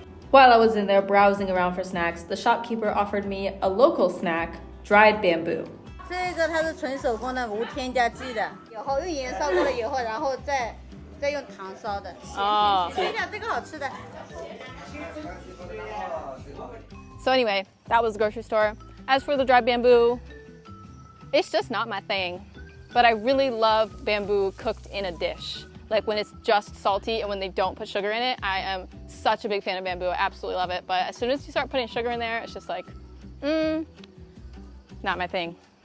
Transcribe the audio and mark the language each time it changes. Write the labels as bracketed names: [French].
[English] While I was in there browsing around for snacks, the shopkeeper offered me a local snack, dried bamboo. [Chinese] 这个它是纯手工的，无添加剂的，以后用盐烧过了以后，然后再用糖烧的。哦，先讲这个好吃的。 [English] So anyway, that was the grocery store. As for the dried bamboo, it's just not my thing. But I really love bamboo cooked in a dish. Like when it's just salty and when they don't put sugar in it. I am such a big fan of bamboo. I absolutely love it. But as soon as you start putting sugar in there, it's just like, not my thing.